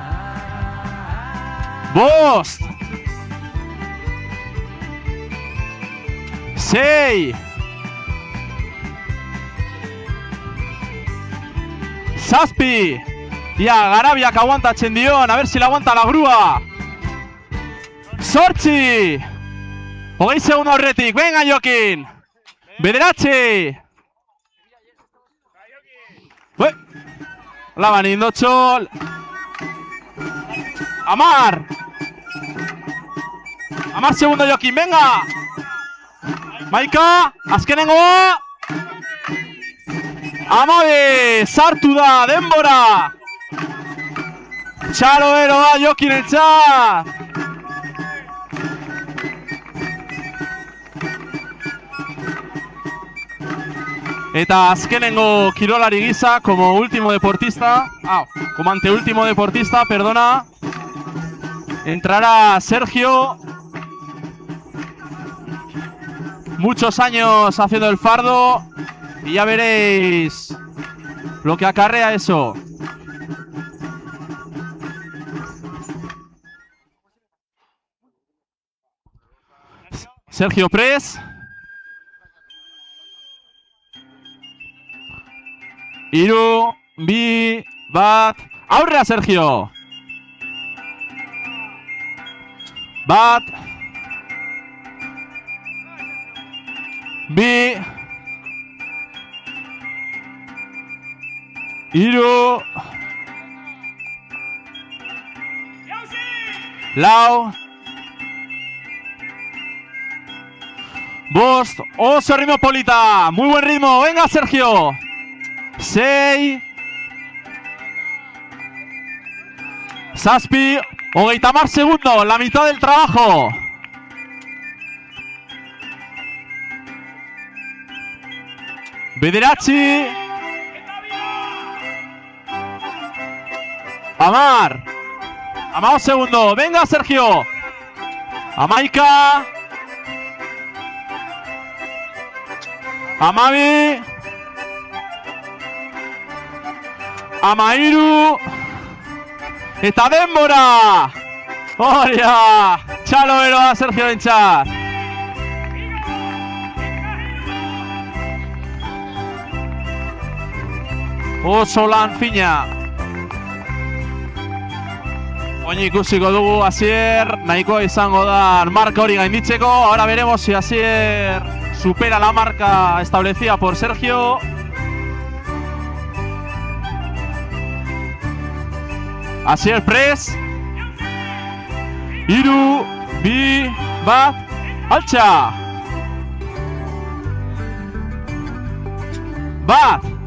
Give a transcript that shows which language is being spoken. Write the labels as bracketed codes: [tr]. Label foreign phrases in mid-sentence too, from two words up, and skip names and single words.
[eu] 5! 6! 7! Ia, Garabiak aguantatzen dion, [es] a ver si la aguanta la grúa. 8! [eu] 20 segundo aurretik, venga Jokin! Bederatzi! Laban indotxo! Amar! Amar segundo Jokin, venga! Maika, azkenengo! Amabe, sartu da, denbora! Txalo eroa Jokin entzat! Eta azkenengo kirolari gisa, [es] como último deportista, como anteúltimo deportista, perdona, entrará Sergio. Muchos años haciendo el fardo y ya veréis lo que acarrea eso. Sergio Pres. [eu] Hiru, bi, bat, aurrea Sergio! Bat, bi, hiru, lau, bost, oso ritmo polita, [es] muy buen ritmo, venga Sergio! 6 Zazpi, 30 segundos, la mitad del trabajo. [eu] Bederatzi. Amar. Amar segundo, venga Sergio. Amaika. Amabi. Amairu. Eta denbora. Horia. Txalo beroa Sergio entzat. Oso lan fina. Oin ikusiko dugu Asier nahikoa izango da marka hori gainditzeko. [es] Ahora veremos si Asier supera la marca establecida por Sergio. Asier Pres. [eu] Hiru, bi, bat, altxa. Bat.